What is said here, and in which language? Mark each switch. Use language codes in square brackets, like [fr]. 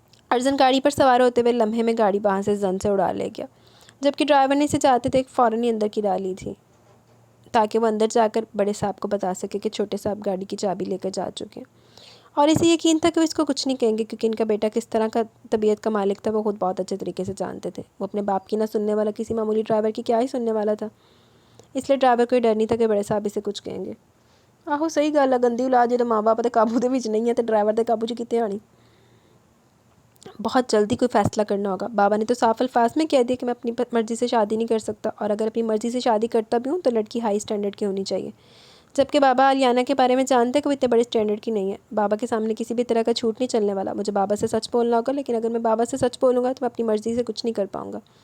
[ur] ارجن گاڑی پر سوار ہوتے ہوئے لمحے میں گاڑی وہاں سے زن سے اڑا لے گیا جبکہ ڈرائیور نے اسے چاہتے تھے فوراً ہی اندر گرا لی تھی تاکہ وہ اندر جا کر بڑے صاحب کو بتا سکے کہ چھوٹے صاحب گاڑی کی چابی لے کر جا چکے ہیں. اور اسے یقین تھا کہ وہ اس کو کچھ نہیں کہیں گے کیونکہ ان کا بیٹا کس طرح کا طبیعت کا مالک تھا وہ خود بہت اچھے طریقے سے جانتے تھے. وہ اپنے باپ کی نہ سننے والا کسی معمولی ڈرائیور کی کیا ہی سننے والا تھا, اس لیے ڈرائیور کو ڈر نہیں تھا کہ بڑے صاحب اسے کچھ کہیں گے. [pa] آہو صحیح گل ہے, گندی اولاد جب ماں باپ دے قابو دے وچ نہیں ہے تو ڈرائیور دے قابو 'چ کتے آنی. [ur] بہت جلدی کوئی فیصلہ کرنا ہوگا. بابا نے تو صاف الفاظ میں کہہ دیا کہ میں اپنی مرضی سے شادی نہیں کر سکتا اور اگر اپنی مرضی سے شادی کرتا بھی ہوں تو لڑکی ہائی اسٹینڈرڈ کی ہونی چاہیے, جبکہ بابا آلیانہ کے بارے میں جانتے کہ وہ اتنے بڑے اسٹینڈرڈ کی نہیں ہے. بابا کے سامنے کسی بھی طرح کا جھوٹ نہیں چلنے والا. مجھے بابا سے سچ بولنا ہوگا لیکن اگر میں بابا سے سچ بولوں گا تو میں اپنی مرضی سے کچھ نہیں کر پاؤں گا.